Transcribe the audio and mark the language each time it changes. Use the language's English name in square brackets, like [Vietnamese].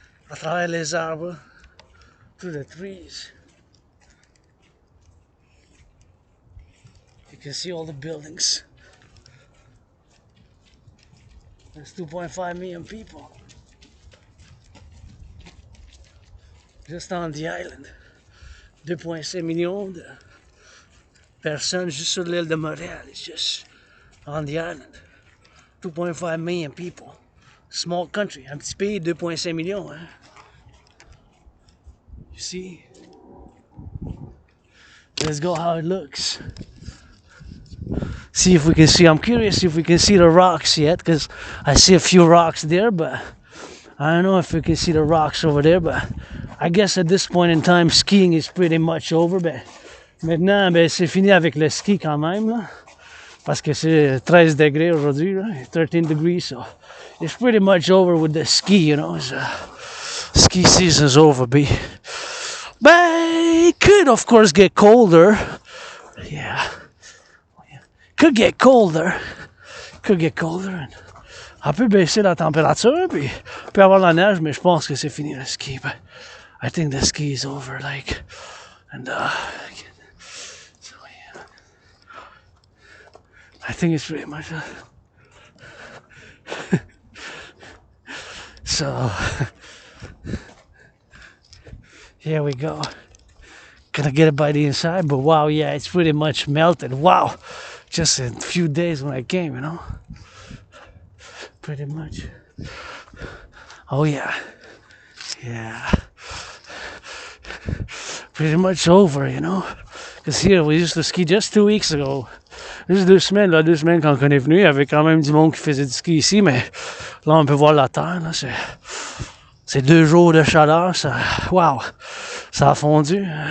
[French] À travers les arbres, [English] through the trees. You can see all the buildings. There's 2.5 million people just on the island. [French] 2.5 millions de personnes juste sur l'île de Montréal. [English] It's just on the island. 2.5 million people. Small country. [French] Un petit pays, 2.5 millions. Hein? [English] You see? Let's go how it looks. See if we can see. I'm curious if we can see the rocks yet, because I see a few rocks there, but I don't know if we can see the rocks over there. But I guess at this point in time, skiing is pretty much over. [French] Ben, maintenant, ben, c'est fini avec le ski quand même, là, parce que c'est 13 degrés aujourd'hui, right? [English] 13 degrees, so it's pretty much over with the ski, you know. Ski season's over, but it could, of course, get colder. Yeah. Could get colder. [French] And on peut baisser la température, puis on peut avoir la neige, mais je pense que c'est fini le ski. [English] But I think the ski is over, like, and so yeah. I think it's pretty much so here we go. Gonna get it by the inside, but wow, yeah, it's pretty much melted. Wow. Just in a few days when I came, you know. Pretty much. Oh yeah. Pretty much over, you know. Because here, we used to ski just 2 weeks ago. [French] Juste 2 semaines, là, 2 semaines quand on est venu, il y avait quand même du monde qui faisait du ski ici, mais là, on peut voir la terre, là, c'est 2 jours de chaleur, ça, wow, ça a fondu.